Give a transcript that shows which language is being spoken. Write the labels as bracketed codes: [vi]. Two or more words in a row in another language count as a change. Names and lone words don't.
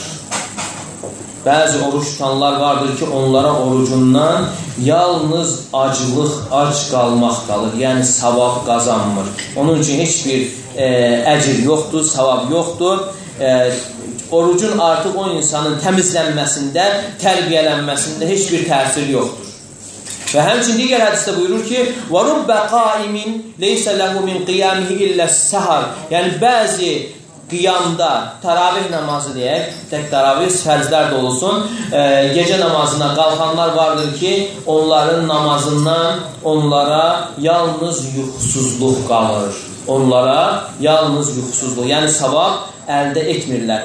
[az] Bəzi oruç tutanlar vardır ki, onlara orucundan yalnız ac qalmaq qalır. Yəni, savab qazanmır. Onun üçün heç bir əcr yoxdur, savab yoxdur. Orucun artıq o insanın təmizlənməsində, tərbiyələnməsində heç bir təsir yoxdur. Və həmçinin digər hədisdə buyurur ki, [ar] وَرُبَّ قَائِمٍ لَيْسَ لَهُ مِنْ قِيَامِهِ إِلَّا السَّهَرِ. [az] Yəni, bəzi qiyamda, təravih namazı deyək, tək təravih fərzlər də olsun, gecə namazına qalxanlar vardır ki, onların namazından onlara yalnız yuxusuzluq qalır. Onlara yalnız yuxusuzluq, yəni savab əldə etmirlər.